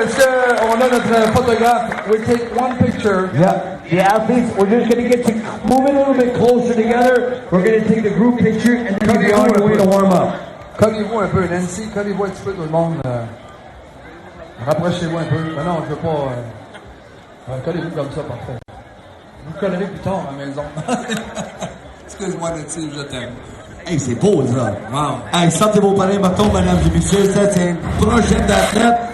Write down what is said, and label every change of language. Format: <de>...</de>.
<fr>Est-ce qu'on a notre photographe?</fr> <en>We take one picture. Yeah, the athletes, we're just going to get to move a little bit closer together. We're going to take the group picture and then we're on our way to warm up.</en> <fr>Collez-vous un peu, Nancy. Collez-vous un petit peu, tout le monde. Rapprochez-vous un peu. Mais non, je veux pas... collez-vous comme ça, parfait. Vous collerez plus tard à la maison. Excuse-moi, Nancy, je t'aime. Hey, c'est beau, ça. Wow. Hey, sortez vos pareils bâtons, mesdames et messieurs. Ça, c'est un projet d'athlète.</fr>